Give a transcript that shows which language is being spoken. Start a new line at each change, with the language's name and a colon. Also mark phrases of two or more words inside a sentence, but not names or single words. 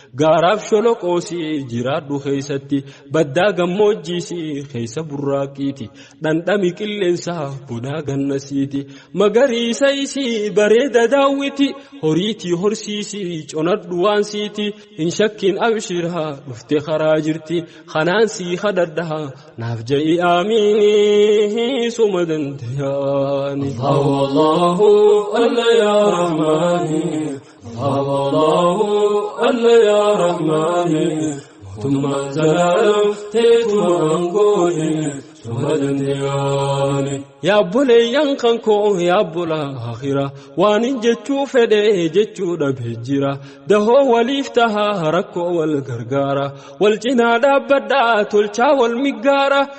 Oromo: garaaf sholoqoosii jiraadhu keessatti, baddaa gammoojjiisii keessa burraaqiiti, dhandhami qilleensaa bonaa gannasiiti, magariisa isii bareeda daawwiti, horiitii horsiisii conadhu waan siiti, hin shakkin abshiraa dhufte karaa jirti, kanaan sii kadhadhaa naaf ja'i aamiini suma dandayaani.
Arabic: الله، الله، الله يا رحمن. الله، الله، الله يا رحمن.
Oromo: Mootummaan zalaalam teetuma aangooni suma dandayaani. Yaa obboleeyyan kan koo, yaa obbola akhira, waan hin jechuu fedhe jechuu dhabe jira. Dahoo waliif taha, rakkoo wal gargaara. Wal cinaa dhaabbadhaa, tolchaa wal miggaara.